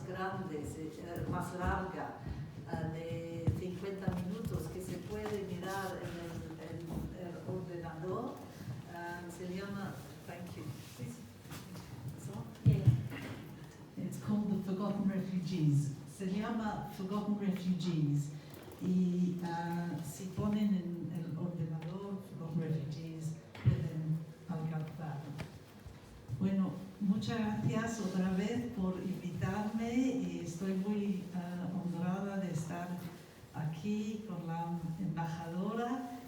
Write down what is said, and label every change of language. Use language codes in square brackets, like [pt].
[es] grande, más larga, de 50 minutos, que se puede mirar en el ordenador. [en] Se llama, thank you. So? Yeah. It's called The Forgotten Refugees. [es] Se llama Forgotten Refugees. Y si ponen en el ordenador Forgotten Refugees, pueden alcanzarlo. Bueno, muchas gracias otra vez por invitarme y estoy muy honrada de estar aquí con la embajadora.